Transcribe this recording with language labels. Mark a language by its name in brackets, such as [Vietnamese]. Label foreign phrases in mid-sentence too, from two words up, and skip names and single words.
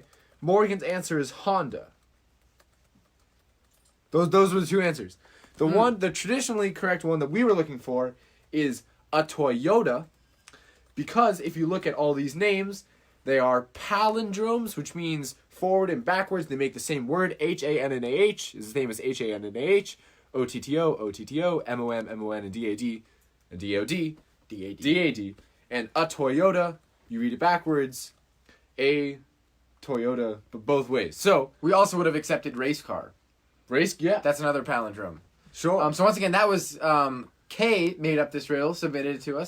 [English] Morgan's answer is Honda. Those were the two answers. The traditionally correct one that we were looking for is a Toyota, because if you look at all these names, they are palindromes, which means forward and backwards. They make the same word. H-A-N-N-A-H. His name is H-A-N-N-A-H. O-T-T-O, O-T-T-O, M-O-M, M-O-N, and D-A-D, and D-O-D, D-A-D. D-A-D. And a Toyota, you read it backwards. A Toyota, but both ways. So, We also would have accepted race car. race, yeah. That's another palindrome. Sure. So once again, that was Kay made up this riddle, submitted it to us.